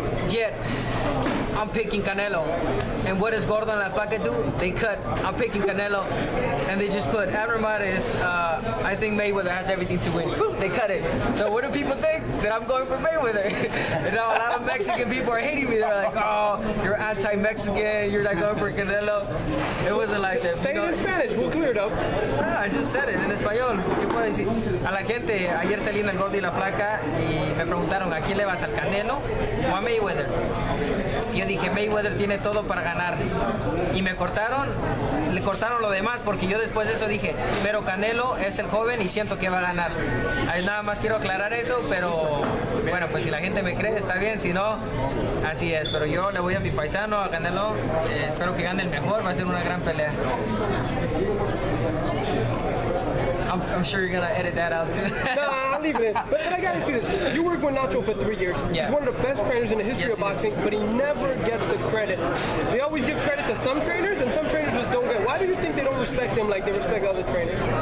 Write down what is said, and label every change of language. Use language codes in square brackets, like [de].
[en] Yet I'm picking Canelo. And what does Gordo and La Flaca do? They cut. I'm picking Canelo. And they just put Abner Mares, I think Mayweather has everything to win. Boop, they cut it. So what do people think? That I'm going for Mayweather. You know, a lot of Mexican people are hating me. They're like, oh, you're anti-Mexican. You're not going for Canelo. It wasn't like that. Say it in Spanish. We'll clear it up. No, I just said it [es] en español. ¿Qué puedo decir? A la gente, ayer salí en El Gordo y la Flaca y me preguntaron, ¿a quién le vas, al Canelo o a Mayweather? Yo dije, Mayweather tiene todo para ganar. Y le cortaron lo demás, porque yo después de eso dije, pero Canelo es el joven y siento que va a ganar. Ahí nada más quiero aclarar eso, pero bueno, pues si la gente me cree, está bien, si no, así es. Pero yo le voy a mi paisano, a Canelo, espero que gane el mejor, va a ser una gran pelea. [en] I'm sure you're gonna edit that out too. Nah, I'll leave it in. But I gotta ask you this. You worked with Nacho for 3 years. Yeah. He's one of the best trainers in the history of boxing, but he never gets the credit. They always give credit to some trainers, and some trainers just don't get it. Why do you think they don't respect him like they respect other trainers?